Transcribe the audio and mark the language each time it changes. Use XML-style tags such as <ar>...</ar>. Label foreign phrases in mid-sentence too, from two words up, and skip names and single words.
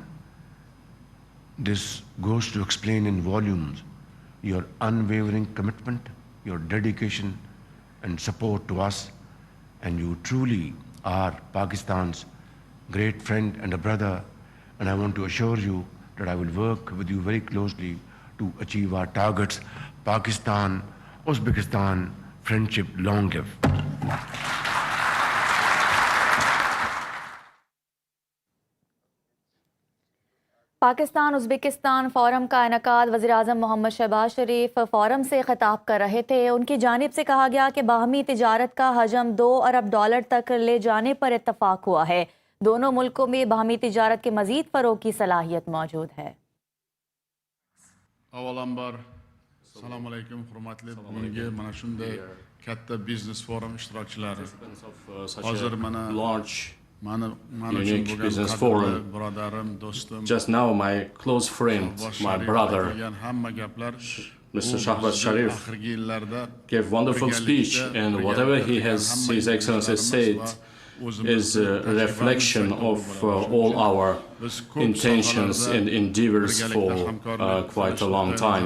<en>This goes to explain in volumes your unwavering commitment, your dedication and support to us, and you truly are Pakistan's great friend and a brother, and I want to assure you that I will work with you very closely to achieve our targets. Pakistan, Uzbekistan, friendship long live.</en> <ur>پاکستان ازبکستان فورم کا انعقاد وزیر اعظم محمد شہباز شریف فورم سے خطاب کر رہے تھے. ان کی جانب سے کہا گیا کہ باہمی تجارت کا حجم $2 ارب تک لے جانے پر اتفاق ہوا ہے. دونوں ملکوں میں باہمی تجارت کے مزید فروغ کی صلاحیت موجود ہے.</ur> <uz>Assalomu alaykum, hurmatli bugungi mana shunday katta biznes forum ishtirokchilari. Hozir mana</uz> <en>Unique business forum. Just now, my close friend, my brother, Mr. Shahbaz Sharif, gave wonderful speech, and whatever His Excellency said is a reflection of all our intentions and endeavors for quite a long time.</en>